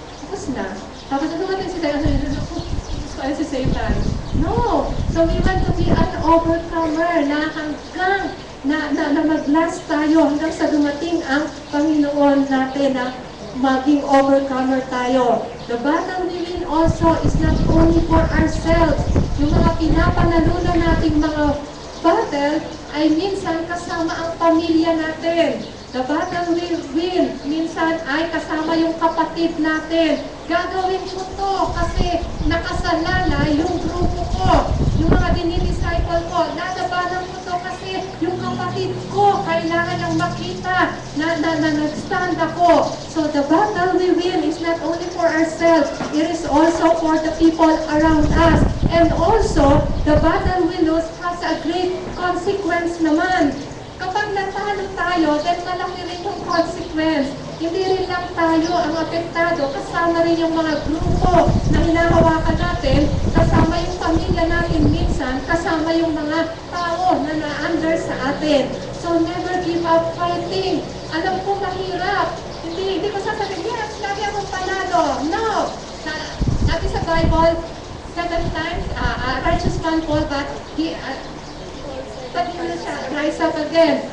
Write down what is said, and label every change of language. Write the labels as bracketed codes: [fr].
[tl] Tapos na. Tapos ano natin si Satan? No. So, we want to be an overcomer na hanggang na mag-last tayo hanggang sa dumating ang Panginoon natin na maging overcomer tayo. [en] The battle we win also is not only for ourselves. [tl] Yung mga pinapanalunan nating mga battle ay minsan kasama ang pamilya natin. The battle we win minsan ay kasama yung kapatid natin. Gagawin ko to kasi nakasalala yung grupo ko. Yung mga dinidisciple ko, lalabanan ko to kasi yung kapatid ko, kailangan niyang makita na nag-stand ako. [en] So the battle we win is not only for ourselves, it is also for the people around us. And also, the battle we lose has a great consequence naman. [tl] Kapag natalo tayo, then malaki rin yung consequence. Hindi rin lang tayo ang apektado, kasama rin yung mga grupo na hinahawakan natin, kasama yung pamilya natin minsan, kasama yung mga tao na na-under sa atin. [en] So never give up fighting. [tl] Alam ko mahirap. Hindi ko sasabihin, yes, lagi akong panalo. No! [en] Sabi sa Bible, 7 times, righteous man fall, but he will rise up again.